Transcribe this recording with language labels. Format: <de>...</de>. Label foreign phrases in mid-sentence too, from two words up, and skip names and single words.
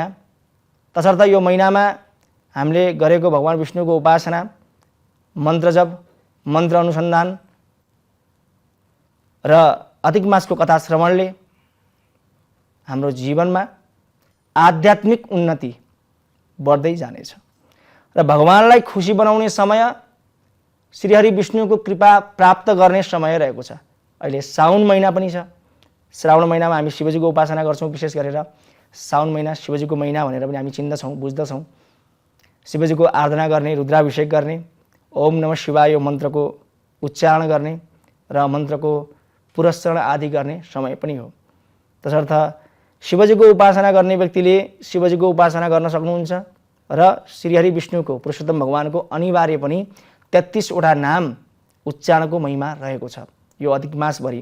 <ne>तसर्थ यो महिनामा हामीले गरेको भगवान विष्णुको उपासना, मन्त्र जप, मन्त्र अनुसन्धान र अधिक मासको कथा श्रवणले हाम्रो जीवनमा आध्यात्मिक उन्नति बढ्दै जानेछ र भगवानलाई खुसी बनाउने समय, श्रीहरि विष्णुको कृपा प्राप्त गर्ने समय रहेको छ। अहिले साउन महिना पनि छ। श्रावण महिनामा हामी शिवजीको उपासना गर्छौं। विशेष गरेर साउन महिना शिवजीको महिना भनेर पनि हामी चिन्दछौं, बुझ्दछौं। शिवजीको आराधना गर्ने, रुद्राभिषेक गर्ने,</ne> <sa>ओम नमः शिवाय</sa> <ne>यो मन्त्रको उच्चारण गर्ने र मन्त्रको पुरस्चरण आदि गर्ने समय पनि हो। तसर्थ शिवजीको उपासना गर्ने व्यक्तिले शिवजीको उपासना गर्न सक्नुहुन्छ र श्रीहरि विष्णुको पुरुषोत्तम भगवानको अनिवार्य पनि 33 वटा नाम उच्चारणको महिमा रहेको छ यो अधिक मासभरि।</ne>